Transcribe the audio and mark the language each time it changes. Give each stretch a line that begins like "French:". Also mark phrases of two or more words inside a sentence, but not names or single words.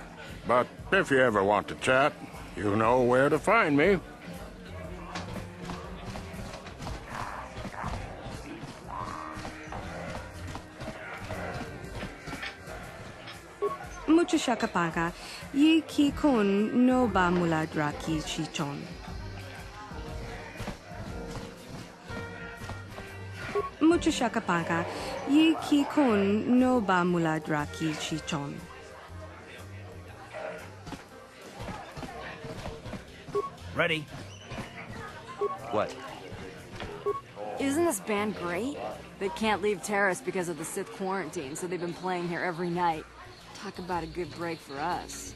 English: But if you ever want to chat, you know where to find me. Mucho shakapaga, yi ki kun no ba muladra ki chichon. Mucho shakapaga, yi ki kun no ba muladra ki chichon. Ready? What? Isn't this band great? They can't leave Taris because of the Sith quarantine, so they've been playing here every night. Talk about a good break for us.